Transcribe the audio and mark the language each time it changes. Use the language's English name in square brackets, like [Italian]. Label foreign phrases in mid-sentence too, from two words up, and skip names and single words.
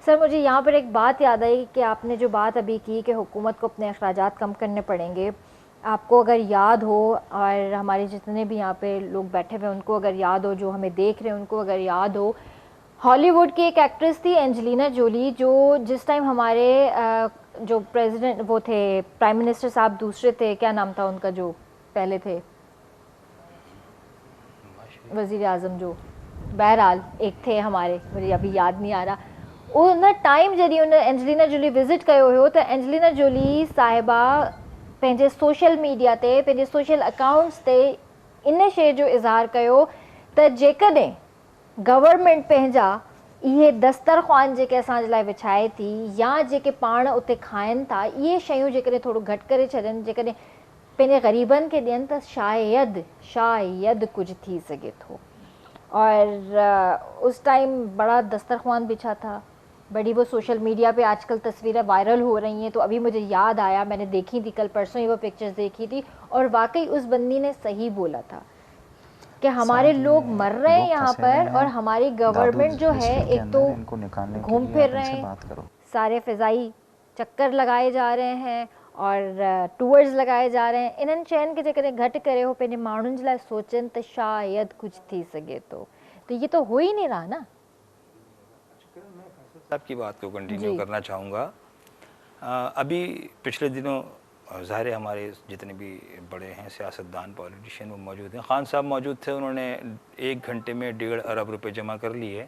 [Urdu] سر مجھے یہاں پر ایک بات یاد آئی کہ آپ نے جو بات ابھی کی کہ حکومت کو اپنے اخراجات کم کرنے پڑیں گے، آپ کو اگر یاد ہو، اور ہمارے جتنے بھی یہاں پہ لوگ بیٹھے ہوئے ان کو اگر یاد ہو، جو ہمیں دیکھ رہے ہیں ان کو اگر یاد ہو، ہالی ووڈ کی ایک ایکٹریس تھی انجلینا جولی، جو جس ٹائم ہمارے جو پریزیڈنٹ وہ تھے, [English] prime minister [Urdu] صاحب دوسرے تھے، کیا نام تھا ان کا جو پہلے تھے وزیر اعظم، جو بہرحال ایک تھے ہمارے، مجھے ابھی یاد نہیں آ رہا, [Sindhi] उन टाइम जॾहिं उन एंजेलिना जोली विज़िट कयो हुयो त एंजेलिना जोली साहिबा पंहिंजे [English] social media [Sindhi] ते, पंहिंजे [English] social accounts [Sindhi] ते इन शइ जो इज़हार कयो त जेकॾहिं गवर्नमेंट पंहिंजा इहे दस्तरख़्वान जेके असांजे लाइ विछाए थी, या जेके पाण उते खाइनि था, इहे शयूं जेकॾहिं थोरो घटि करे छॾनि, जेकॾहिं पंहिंजे ग़रीबनि खे ॾियनि त शायदि कुझु थी सघे थो। [Urdu] اور اس ٹائم بڑا دسترخوان بچھا تھا، بڑی وہ [English] social media [Urdu] پہ آج کل تصویریں وائرل ہو رہی ہیں. تو ابھی مجھے یاد آیا، میں نے دیکھی تھی، کل پرسوں ہی وہ پکچرز دیکھی تھی، اور واقعی اس بندی نے صحیح بولا تھا کہ ہمارے لوگ مر رہے ہیں یہاں پر، اور ہماری گورنمنٹ جو ہے ایک تو گھوم پھر رہے ہیں، سارے فضائی چکر لگائے جا رہے ہیں اور ٹورز لگائے جا رہے ہیں. [Sindhi] इन्हनि शयुनि खे जेकॾहिं घटि करे हो पंहिंजे माण्हुनि जे लाइ सोचनि त शायदि कुझु थी सघे थो। [Urdu] تو یہ تو ہو ہی نہیں رہا نا. صاحب کی بات کو کنٹینیو کرنا چاہوں گا. ابھی پچھلے دنوں ظاہر ہے ہمارے جتنے بھی بڑے ہیں سیاستدان، پولیٹیشن، وہ موجود ہیں. خان صاحب موجود تھے، انہوں نے 1 گھنٹے میں 1.5 ارب روپے جمع کر لیے